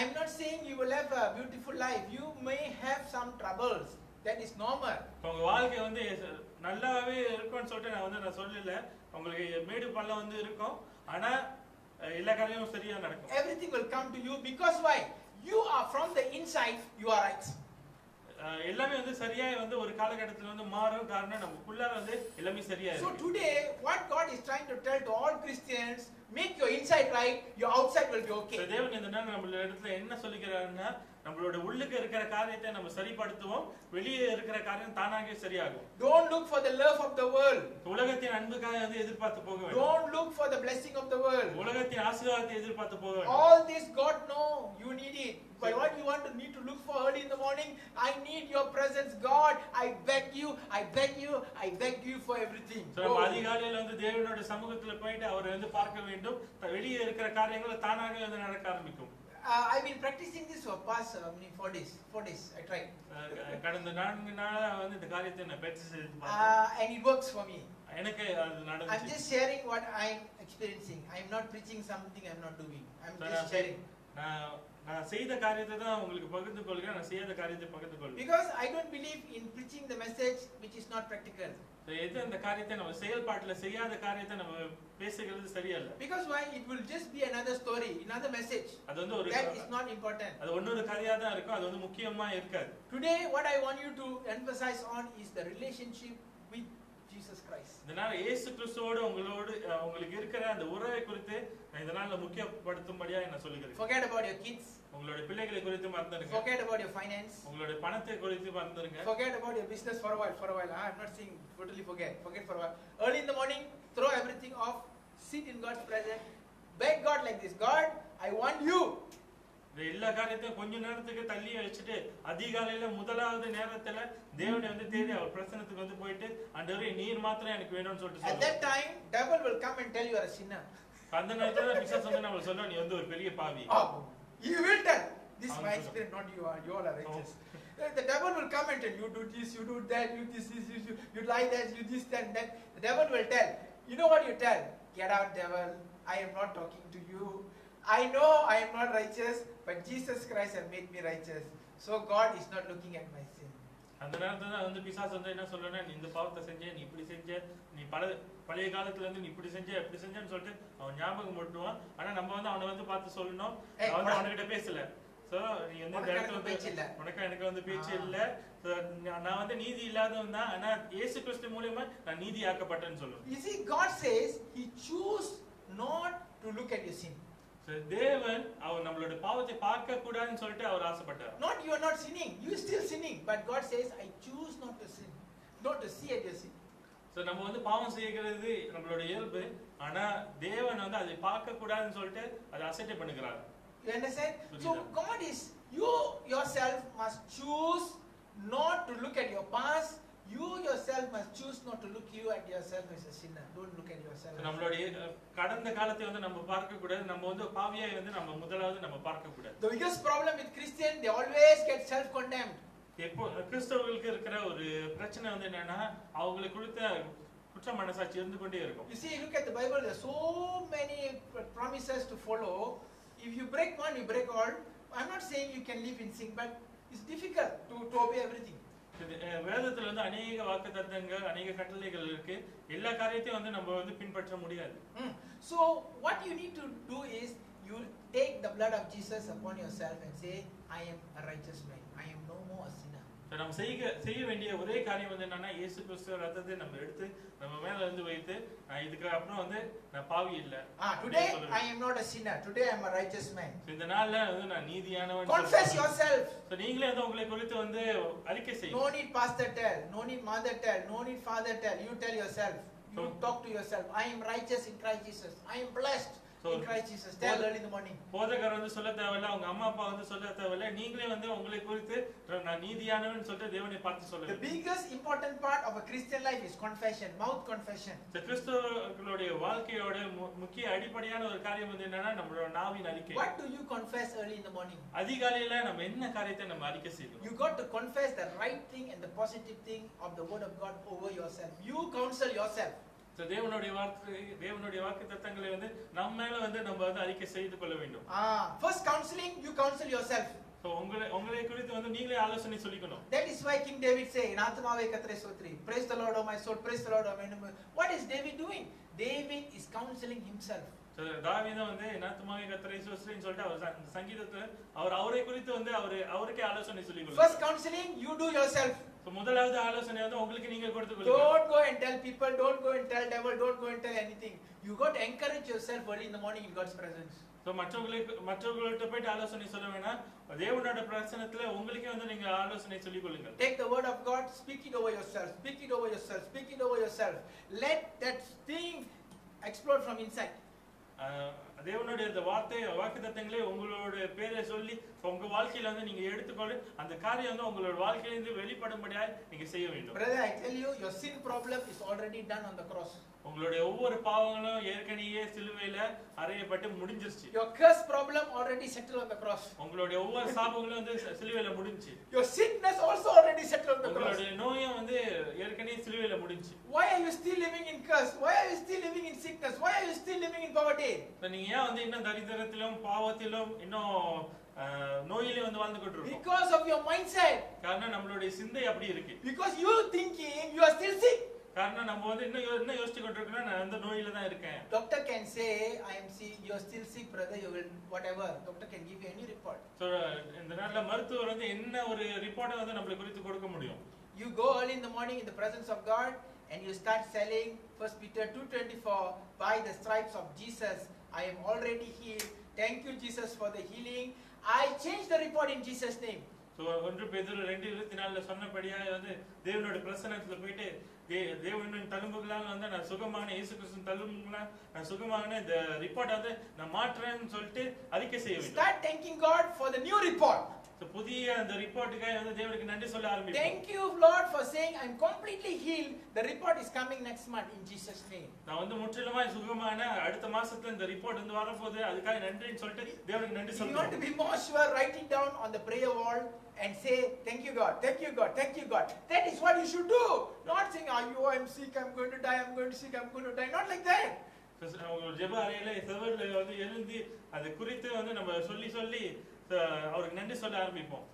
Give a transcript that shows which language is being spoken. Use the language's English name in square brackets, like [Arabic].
[English] I am not saying you will have a beautiful life. You may have some troubles. That is normal. [Tamil] உங்க வாழ்க்கை வந்து நல்லாவே இருக்கும்னு சொல்லிட்டு நான் சொல்லல. உங்களுக்கு மேடு பள்ளம் வந்து இருக்கும், ஆனா எல்லா காரியமும் சரியா நடக்கும். [English] Everything will come to you because why? You are from the inside, you are right. [Tamil] எல்லாமே வந்து சரியா வந்து ஒரு காலகட்டத்துல வந்து மாறும். காரணம் நமக்குள்ள வந்து எல்லாமே சரியா இருக்கு. [English] So today what God is trying to tell to all Christians, make your inside right, your outside will be okay. [Tamil] தேவன் இந்த நேரம் நம்ம இடத்துல என்ன சொல்லிக்கிறாருன்னா, நம்மளோட உள்ளுக்கு இருக்கிற காரியத்தை நம்ம சரிப்படுத்துவோம், வெளியே இருக்கிற காரியம் தானாகவே சரியாகும். [English] Don't look for the love of the world. [Tamil] உலகத்தின் அன்புக்காக வந்து எதிர்பார்த்து போக வேண்டாம். [English] Don't look for the blessing of the world. [Tamil] உலகத்தின் ஆசீர்வாதத்தை எதிர்பார்த்து போக வேண்டாம். [English] All this God know you need it. But what you need to look for early in the morning, I need your presence, God. I beg you, I beg you, I beg you for everything. [Tamil] So நம்ம அதிகாலையில வந்து தேவனோட சமூகத்துல போயிட்டு அவரை வந்து பார்க்க வேண்டும். வெளியே இருக்கிற காரியங்கள் தானாகவே வந்து நடக்க ஆரம்பிக்கும். [English] I've been practicing this for past 4 days. 4 days I tried. [Tamil] கடந்த 4 நாளா வந்து இந்த காரியத்தை நான் பயிற்சி செய்து பார்த்தேன். [English] And it works for me. [Tamil] எனக்கு அது நடந்துச்சு. [English] I'm just sharing what I'm experiencing. I'm not preaching something I'm not doing. I'm just sharing. [Tamil] நான் செய்த காரியத்தை தான் உங்களுக்கு பகிர்ந்து கொள்கிறேன், நான் செய்யாத காரியத்தை பகிர்ந்து கொள்கிறேன். [English] Because I don't believe in preaching the message which is not practical. [Tamil] எது அந்த காரியத்தை நம்ம செயல்பாட்டுல செய்யாத காரியத்தை நம்ம பேசுகிறது சரியில்லை. [English] Because why? It will just be another story, another message. [Tamil] அது வந்து ஒரு [English] that is not important. [Tamil] அது ஒன்னொரு கதையா தான் இருக்கும், அது வந்து முக்கியமா இருக்காது. [English] Today what I want you to emphasize on is the relationship with Jesus Christ. [Tamil] இதனால இயேசு கிறிஸ்துவோடு உங்களுக்கு இருக்கிற அந்த உறவை குறித்து நான் இதனால முக்கியப்படுத்தும்படியா நான் சொல்லுகிறேன். [English] Forget about your kids. [Tamil] உங்களுடைய பிள்ளைகளை குறித்து மறந்துடுங்க. [English] Forget about your finance. [Tamil] உங்களுடைய பணத்தை குறித்து மறந்துடுங்க. [English] Forget about your business for a while. I'm not saying totally forget for a while. Early in the morning, throw everything off, sit in God's presence, beg God like this, God, I want you. [Tamil] எல்லா காரியத்தையும் கொஞ்ச நேரத்துக்கு தள்ளி வச்சுட்டு அதிகாலையில முதலாவது நேரத்துல தேவனை வந்து தேடி அவர் பிரசன்னத்துக்கு வந்து போயிட்டு ஆண்டவரே நீர் மாத்திரம் எனக்கு வேணும்னு சொல்லிட்டு [English] At that time, devil will come and tell you are a sinner. [Tamil] அந்த நேரத்துல பிசாசு வந்து நம்ம சொல்லுவோம் நீ வந்து ஒரு பெரிய பாவி. [English] He will tell. This is my experience, not you all are righteous. The devil will come and tell you do this, you do that, you this, you lie that, you this, that. The devil will tell. You know what you tell? Get out, devil. I am not talking to you. I know I am not righteous, but Jesus Christ has made me righteous. So God is not looking at my sin. [Tamil] அந்த நேரத்துல தான் வந்து பிசாசு வந்து என்ன சொல்றேன்னா நீ இந்த பாவத்தை செஞ்ச நீ இப்படி செஞ்ச நீ பழைய காலத்துல இருந்து நீ இப்படி செஞ்ச எப்படி செஞ்சன்னு சொல்லிட்டு அவன் ஞாபகம் போட்டுவான். ஆனா நம்ம வந்து அவனை வந்து பார்த்து சொல்லணும் அவன் அவன்கிட்ட பேசல. சோ நீ வந்து இந்த இடத்துல வந்து உனக்கு எனக்கு வந்து பேச்சு இல்ல. நான் வந்து நீதி இல்லாதவன் தான். ஆனா இயேசு கிறிஸ்து மூலமா நான் நீதி ஆக்கப்பட்டேன்னு சொல்லுவேன். [English] You see, God says He choose not to look at your sin. [Tamil] தேவன் அவர் நம்மளோட பாவத்தை பார்க்க கூடாதுன்னு சொல்லிட்டு அவர் ஆசைப்பட்டார். [English] Not you are not sinning, you are still sinning, but God says I choose not to sin, not to see at your sin. [Tamil] So நம்ம வந்து பாவம் செய்கிறது நம்மளோட இயல்பு. ஆனா தேவன் வந்து அதை பார்க்க கூடாதுன்னு சொல்லிட்டு அதை அசட்டை பண்ணுகிறார். [English] You understand? So God is, you yourself must choose not to look at your past. You yourself must choose not to look you at yourself as a sinner. Don't look at yourself. [Tamil] நம்மளுடைய கடந்த காலத்தை வந்து நம்ம பார்க்க கூடாது. நம்ம வந்து பாவியாய் வந்து நம்ம முதலாவது நம்ம பார்க்க கூடாது. [English] The biggest problem with Christian, they always get self condemned. [Tamil] எப்போ கிறிஸ்தவர்களுக்கு இருக்கிற ஒரு பிரச்சனை வந்து என்னன்னா அவங்களுக்கு கொடுத்த குற்ற மனசாட்சி இருந்து கொண்டே இருக்கும். [English] You see, look at the Bible, there are so many promises to follow. If you break one, you break all. I'm not saying you can live in sin, but it's difficult to obey everything. [Tamil] வேதத்துல வந்து அநேக வாக்குத்தத்தங்கள் அநேக கட்டளைகள் இருக்கு. எல்லா காரியத்தையும் வந்து நம்ம வந்து பின்பற்ற முடியாது. [English] So what you need to do is you take the blood of Jesus upon yourself and say I am a righteous man. I am no more a sinner. [Tamil] நம்ம செய்ய வேண்டிய ஒரே காரியம் வந்து என்னன்னா இயேசு கிறிஸ்து ரத்தத்தை நம்ம எடுத்து நம்ம மேல வந்து வைத்து இதுக்கு அப்புறம் வந்து நான் பாவி இல்ல. [English] Today I am not a sinner. Today I am a righteous man. [Tamil] இந்த நாள்ல வந்து நான் நீதியானவன். [English] Confess yourself. [Tamil] So நீங்களே வந்து உங்களை குறித்து வந்து அறிக்கை செய்யுங்க. [English] No need pastor tell, no need mother tell, no need father tell. You tell yourself. You talk to yourself. I am righteous in Christ Jesus. I am blessed in Christ Jesus. Tell early in the morning. [Tamil] போதகர் வந்து சொல்ல தேவையில்ல, உங்க அம்மா அப்பா வந்து சொல்ல தேவையில்ல. நீங்களே வந்து உங்களை குறித்து நான் நீதியானவன் சொல்லிட்டு தேவனை பார்த்து சொல்லுங்க. [English] The biggest important part of a Christian life is confession, mouth confession. [Tamil] கிறிஸ்தவர்களுடைய வாழ்க்கையோட முக்கிய அடிப்படையான ஒரு காரியம் வந்து என்னன்னா நம்மளோட நாவின் அறிக்கை. [English] What do you confess early in the morning? [Tamil] அதிகாலையில நம்ம என்ன காரியத்தை நம்ம அறிக்கை செய்யணும்? [English] You got to confess the right thing and the positive thing of the word of God over yourself. You counsel yourself. [Tamil] தேவனுடைய வாக்குத்தத்தங்களை வந்து நம்ம மேல வந்து நம்ம வந்து அறிக்கை செய்து கொள்ள வேண்டும். [English] First counseling, you counsel yourself. [Tamil] So உங்களை குறித்து வந்து நீங்களே ஆலோசனை சொல்லிக்கணும். [English] That is why King David say in [Tamil] ஆத்துமாவே கர்த்தரை ஸ்தோத்திரி. [English] Praise the Lord, O my soul. Praise the Lord, O my soul. What is David doing? David is counseling himself. [Tamil] தாவீது வந்து ஆத்துமாவே கர்த்தரை ஸ்தோத்திரின்னு சொல்லிட்டு அவர் சங்கீதத்துல அவரை குறித்து வந்து அவருக்கே ஆலோசனை சொல்லிக்கொள்ளுங்க. [English] First counseling, you do yourself. [Tamil] So முதலாவது ஆலோசனை வந்து உங்களுக்கு நீங்க கொடுத்துக்கொள்ளுங்க. [English] Don't go and tell people, don't go and tell devil, don't go and tell anything. You got to encourage yourself early in the morning in God's presence. [Tamil] So மற்றவங்கள்ட்ட போய்ட்டு ஆலோசனை சொல்ல வேணாம். தேவனோட பிரசன்னத்துல உங்களுக்கே வந்து நீங்க ஆலோசனை சொல்லிக்கொள்ளுங்க. [English] Take the word of God, speak it over yourself, speak it over yourself, speak it over yourself. Let that thing explode from inside. [Tamil] தேவனுடைய அந்த வாக்குத்தத்தங்களே உங்களோட பேரை சொல்லி உங்க வாழ்க்கையில வந்து நீங்க எடுத்துக்கொண்டு அந்த காரியம் வந்து உங்களோட வாழ்க்கையில இருந்து வெளிப்படும்படியா நீங்க செய்ய வேண்டும். [English] Brother, I tell you, your sin problem is already done on the cross. [Tamil] உங்களுடைய ஒவ்வொரு பாவங்களும் ஏற்கனவே சிலுவையில அறையப்பட்டு முடிஞ்சிருச்சு. [English] Your curse problem already settled on the cross. [Tamil] உங்களுடைய ஒவ்வொரு சாபங்களும் வந்து சிலுவையில முடிஞ்சிச்சு. [English] Your sickness also already settled on the cross. [Tamil] உங்களுடைய நோயும் வந்து ஏற்கனவே சிலுவையில முடிஞ்சிச்சு. [English] Why are you still living in curse? Why are you still living in sickness? Why are you still living in poverty? [Tamil] நீங்க ஏன் வந்து இன்னும் தரித்திரத்திலும் பாவத்திலும் இன்னும் நோயிலே வந்து வாழ்ந்து கொண்டிருக்கோம்? [English] Because of your mindset. [Tamil] காரணம் நம்மளுடைய சிந்தை அப்படி இருக்கு. [English] Because you thinking you are still sick. [Tamil] காரணம் நம்ம வந்து இன்னும் யோசிச்சு கொண்டிருக்கோம் நான் அந்த நோயில தான் இருக்கேன். [English] Doctor can say I am sick, you are still sick brother, you will whatever. Doctor can give you any report. [Tamil] So இந்த நாள்ல மருத்துவர் வந்து என்ன ஒரு ரிப்போர்ட்டை வந்து நம்மளுக்கு குறித்து கொடுக்க முடியும்? [English] You go early in the morning in the presence of God and you start selling 1 Peter 2:24, by the stripes of Jesus I am already healed. Thank you Jesus for the healing. I change the report in Jesus name. [Tamil] So 1 பேதுரு 2:24 சொன்னபடியா வந்து தேவனோட பிரசன்னத்துல போயிட்டு தேவனின் தழும்புகளால் வந்து நான் சுகமான இயேசு கிறிஸ்துவின் தழும்புகளால் நான் சுகமான இந்த ரிப்போர்ட் வந்து நான் மாற்றேன்னு சொல்லிட்டு அறிக்கை செய்ய வேண்டும். [English] Start thanking God for the new report. [Tamil] So புதிய அந்த ரிப்போர்ட்டுக்காக வந்து தேவனுக்கு நன்றி சொல்ல ஆரம்பிப்போம். [English] Thank you Lord for saying I'm completely healed. The report is coming next month in Jesus name. [Tamil] நான் வந்து முற்றிலுமாய் சுகமான அடுத்த மாசத்துல இந்த ரிப்போர்ட் வந்து வரப்போகுது அதுக்காக நன்றின்னு சொல்லிட்டு தேவனுக்கு நன்றி [English] If you [Tamil] சொல்லுங்க. [English] want to be more sure, write it down on the prayer wall and say thank you God, thank you God, thank you God. That is what you should do. Not saying I'm sick, I'm going to die, I'm going to sick, I'm going to die. Not like that. [Tamil] உங்க ஜெப அறையில செவர்ல வந்து எழுந்து அதை குறித்து வந்து நம்ம சொல்லி அவருக்கு நன்றி சொல்ல ஆரம்பிப்போம்.